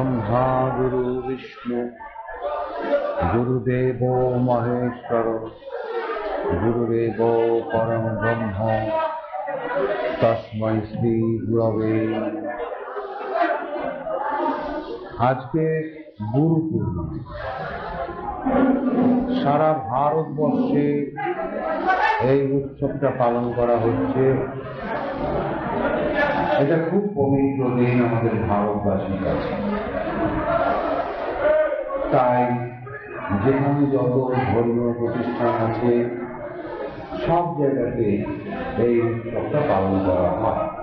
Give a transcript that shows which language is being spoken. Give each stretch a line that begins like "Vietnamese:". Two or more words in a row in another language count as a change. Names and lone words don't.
Sanskrit: ब्रह्मा गुरु विष्णु गुरुदेव महेश्वर गुरुदेव परम ब्रह्म तस्मै श्री गुरवे।
Bangla: আজ কে গুরু পূর্ণিমা সারা ভারতবর্ষে এই উৎসবটা পালন করা হচ্ছে। এটা খুব পবিত্র দিন আমাদের ভারতবাসীর কাছে। তাই যেখানে যত ধর্মীয় প্রতিষ্ঠান আছে সব জায়গাতে এই উৎসবটা পালন করা হয়।